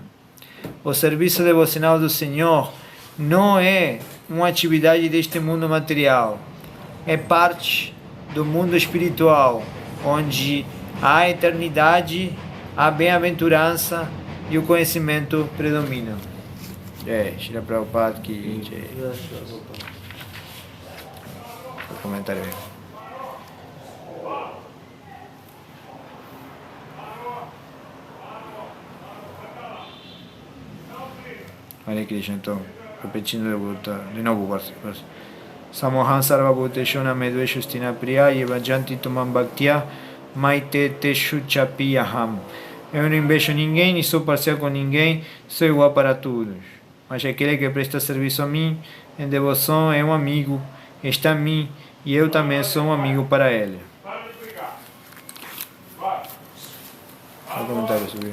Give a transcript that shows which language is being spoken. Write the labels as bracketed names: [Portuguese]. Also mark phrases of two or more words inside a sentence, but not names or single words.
[Portuguese] O serviço devocional do Senhor não é uma atividade deste mundo material. É parte do mundo espiritual, onde a eternidade, a bem-aventurança e o conhecimento predominam. [Hindi] Shri Prabhupada ki jai. [Portuguese] Comentário aí. [Sanskrit] Hare Krishna, [Portuguese] então, repetindo de novo o verso. [Sanskrit] Samohan sarvabhuteshu namedveshu stina priya yevajanti tumam bhaktya maite teshu chapi aham. [Portuguese] Eu não invejo ninguém, nem sou parcial com ninguém, sou igual para todos. Mas aquele que presta serviço a mim, em devoção, é um amigo, está em mim, e eu também sou um amigo para ele. Qual comentário sobre?